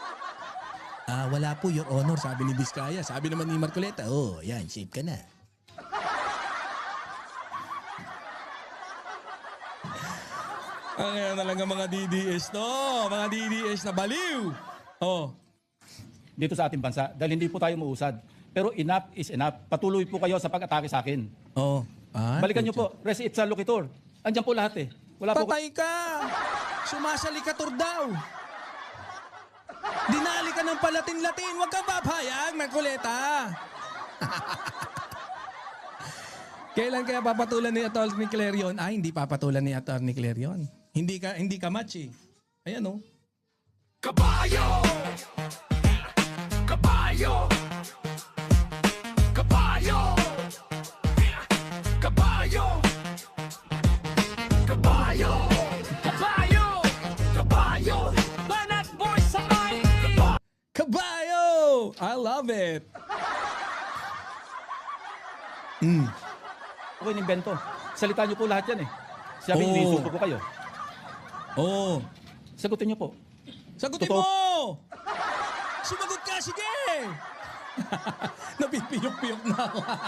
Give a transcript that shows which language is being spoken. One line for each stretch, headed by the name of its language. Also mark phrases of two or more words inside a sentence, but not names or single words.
Filipino: Wala po,
English: Your Honor,
Filipino: sabi ni Vizcaya. Sabi naman ni Marcoleta, yan, safe ka na. Kaya talaga mga DDS to. Mga DDS na baliw. Oh. Dito sa ating bansa dahil hindi po tayo muusad. Pero
English: enough is enough.
Filipino: Patuloy po kayo sa pag-atake sa akin. Oh. Balikan niyo po.
Latin: Res ipsa loquitur.
Filipino: Andiyan po lahat eh. Wala po. Patay ka! Sumasalikator daw. Dinali ka ng palatin-latin. Huwag kang papayag, Marcoleta. Kailan kaya papatulan ni Atty. Clarion? Ay, hindi papatulan ni Atty. Clarion. Hindi ka match eh. Ayan oh. Kabayo! Kabayo! Kabayo! Kabayo! Kabayo! Kabayo! Kabayo! Banat boys sa Kabayo!
English: I love it.
Filipino: Ako inimbento. Salita niyo po lahat yan eh. Sabi Oo. niyo, isuko ko kayo. Oh. Sagutin niyo po. Sagutin Totoo. mo! Sumagot ka, sige! Napipiyok-piyok na ako.